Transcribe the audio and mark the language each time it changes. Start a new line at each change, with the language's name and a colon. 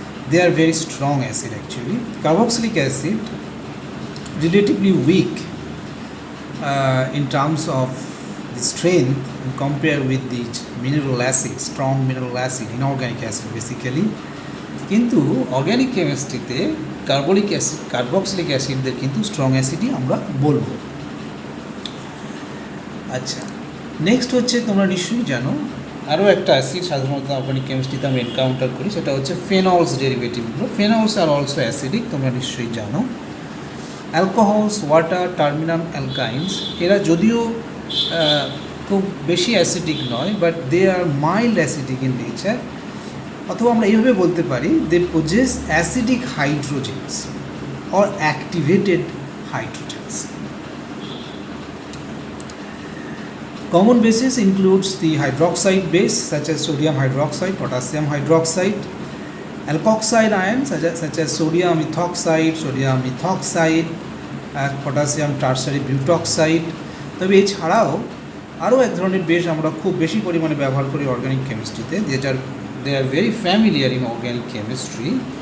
English: They are very strong acid actually. Carboxylic acid, relatively weak in terms of the strength and compare with the mineral acid, strong mineral acid, inorganic acid basically.
Bangla: কিন্তু organic কেমিস্ট্রিতে carbolic acid, carboxylic অ্যাসিডদের কিন্তু strong অ্যাসিডই আমরা বলবো। আচ্ছা, next হচ্ছে, তোমরা নিশ্চয়ই জানো আরও একটা অ্যাসিড সাধারণত অর্গানিক কেমিস্ট্রিতে আমরা এনকাউন্টার করি, সেটা হচ্ছে phenols ডেরিভেটিভগুলো।
English: phenols are also acidic,
Bangla: তোমরা নিশ্চয়ই জানো। অ্যালকোহলস, ওয়াটার, টার্মিনাল অ্যালকাইন্স, এরা যদিও খুব বেশি অ্যাসিডিক নয়,
English: but they are mild acidic in nature,
Bangla: অথবা আমরা এইভাবে বলতে পারি
English: They possess acidic hydrogens or activated hydrogens. Common bases includes the hydroxide base such as sodium hydroxide, potassium hydroxide, alkoxide ions such as sodium ethoxide, sodium methoxide, potassium tertiary butoxide।
Bangla: তবে এছাড়াও আরও এক ধরনের বেস আমরা খুব বেশি পরিমাণে ব্যবহার করি অর্গানিক কেমিস্ট্রিতে, যেটার
English: they are very familiar in organic chemistry.